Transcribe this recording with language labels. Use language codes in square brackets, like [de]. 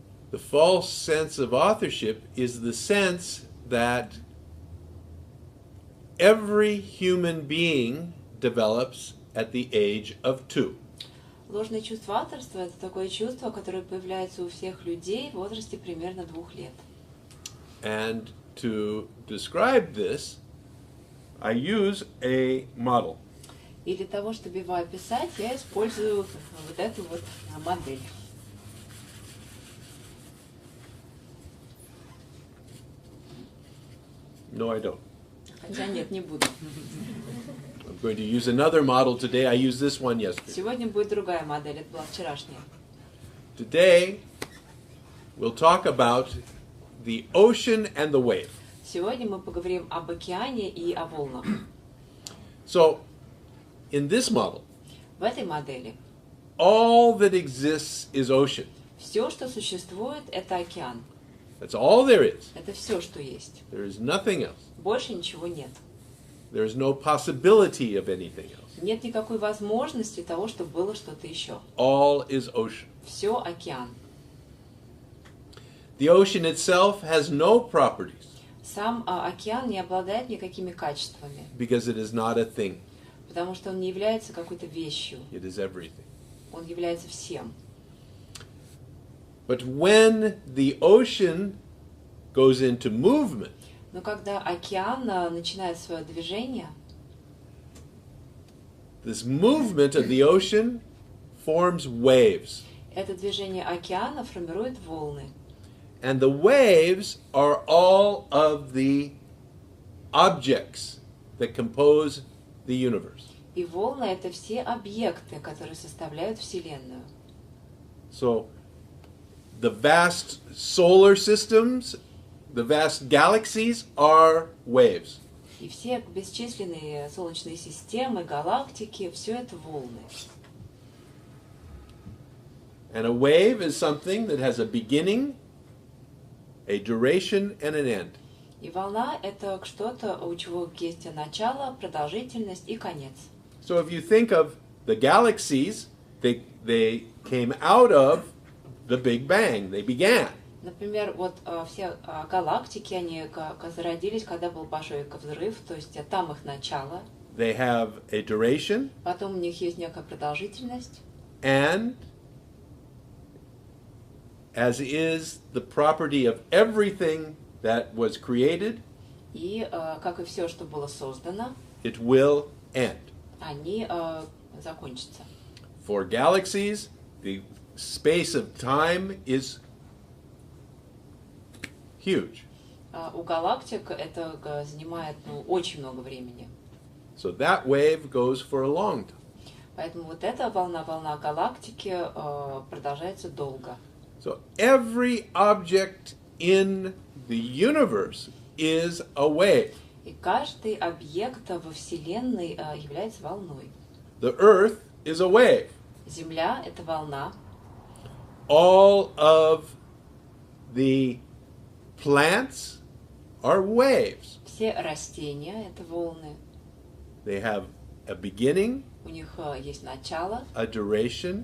[en] The false sense of authorship is the sense that every human being develops at the age of 2. [ru] Ложное чувство авторства – это такое чувство, которое появляется у всех людей в возрасте примерно 2 лет. [en] And to describe this, I use a model. [ru] И для того, чтобы его описать, я использую вот эту вот модель. [en] No, I don't. [ru] Хотя нет, не буду. [en] I'm going to use another model today. I used this one yesterday. [ru] Сегодня будет другая модель, это была вчерашняя. [en] Today, we'll talk about the ocean and the wave. [ru] Сегодня мы поговорим об океане и о волнах. [en] So, in this model, [ru] В этой модели [en] all that exists is ocean. [ru] все, что существует, это океан. [en] That's all there is. [ru] Это все, что есть. [en] There is nothing else. [ru] Больше ничего нет. [en] There is no possibility of anything else. [ru] Нет никакой возможности того, чтобы было что-то еще. [en] All is ocean. [ru] Все океан. [en] The ocean itself has no properties [ru] Сам океан не обладает никакими качествами, [en] because it is not a thing. [ru] потому что он не является какой-то вещью. [en] It is everything. [ru] Он является всем. [en] But when the ocean goes into movement, [ru] Но когда океан начинает свое движение, [en] this movement of the ocean forms waves. [ru] это движение океана формирует волны. [en] And the waves are all of the objects that compose the universe. [ru] И волны — это все объекты, которые составляют Вселенную. [en] So the vast solar systems, the vast galaxies are waves. [ru] И все бесчисленные солнечные системы, галактики — все это волны. [en] And a wave is something that has a beginning, a duration, and an end. [ru] И волна — это что-то, у чего есть начало, продолжительность и конец. [en] So if you think of the galaxies, they came out of the Big Bang. They began. [ru] Например, вот все галактики, они зародились, когда был большой взрыв, то есть там их начало. [en] They have a duration, [ru] Потом у них есть некая продолжительность. [en] and as is the property of everything that was created, [ru] И, как и все, что было создано, [en] it will end. [ru] они закончатся. [en] For galaxies, the space of time is huge. [ru] У галактик это занимает очень много времени. [en] So that wave goes for a long time. [ru] Поэтому вот эта волна галактики продолжается долго. [en] So every object in the universe is a wave. [ru] И каждый объект во Вселенной является волной. [en] The Earth is a wave. [ru] Земля — это волна. [en] All of the plants are waves. [ru] Все растения — это волны. [en] They have a beginning, [ru] У них есть начало, [en] a duration, and